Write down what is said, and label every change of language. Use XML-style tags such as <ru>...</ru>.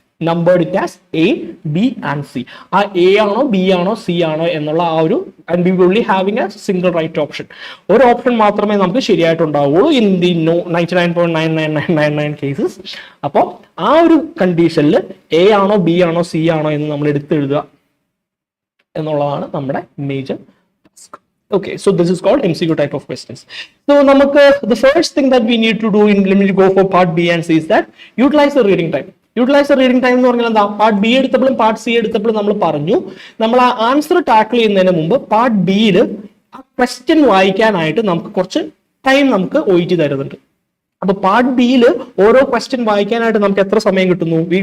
<en>Numbered it as A, B and C.</en> <ml>ആ A ആണോ B ആണോ സി ആണോ എന്നുള്ള ആ ഒരു,</ml> <en>And we will only having a single right option.</en> <ml>ഒരു ഓപ്ഷൻ മാത്രമേ നമുക്ക് ശരിയായിട്ടുണ്ടാവുള്ളൂ</ml> <en>In the 99.99999 cases.</en> <ml>അപ്പോൾ ആ ഒരു കണ്ടീഷനിൽ എ ആണോ ബി ആണോ സി ആണോ എന്ന് നമ്മൾ എടുത്തെഴുതുക എന്നുള്ളതാണ് നമ്മുടെ major task.</ml> <en>Okay, so this is called MCQ type of questions. So the first thing that we need to do in, let me go for part B and C, is that utilize the reading time. Utilise the reading time</en> <ml>എന്ന് പറഞ്ഞാൽ എന്താ? Part B എടുത്തപ്പോഴും part C എടുത്തപ്പോഴും നമ്മൾ പറഞ്ഞു, നമ്മൾ ആ answer tackle ചെയ്യുന്നതിന് മുമ്പ് part ബിയിൽ ആ ക്വസ്റ്റ്യൻ വായിക്കാനായിട്ട് നമുക്ക് കുറച്ച് ടൈം നമുക്ക് OET തരുന്നുണ്ട്. അപ്പൊ പാർട്ട് ബിയിൽ ഓരോ ക്വസ്റ്റ്യൻ വായിക്കാനായിട്ട് നമുക്ക് എത്ര സമയം കിട്ടുന്നു?</ml>